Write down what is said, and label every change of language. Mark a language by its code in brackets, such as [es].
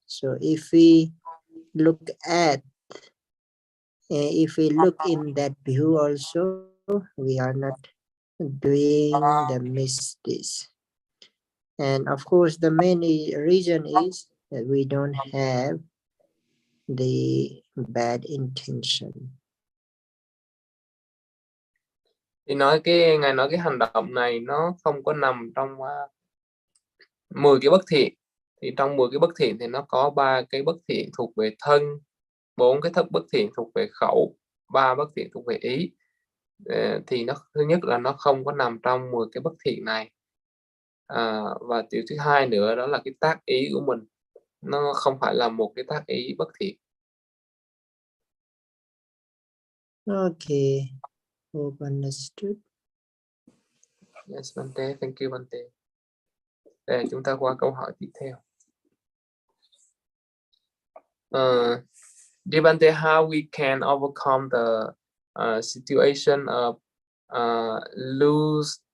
[en] So if we look in that view also, we are not doing the misdeeds. And of course, the main reason is that we don't have the bad intention. [vi] Thì Ngài nói cái hành động này nó không có nằm trong 10 cái bất thiện. Thì trong 10 cái bất thiện thì nó có 3 cái bất thiện thuộc về thân, 4 cái bất thiện thuộc về khẩu, 3 bất thiện thuộc về ý. Thì thứ nhất là nó không có nằm trong 10 cái bất thiện này. Và điều thứ hai nữa đó là cái tác ý của mình, nó không phải là một cái tác ý bất thiện. [en] Okay, hope understood. Yes, Bante, thank you Bante. [vi] Để chúng ta qua câu hỏi tiếp theo. [en] Dear Bante, how we can overcome the situation of lose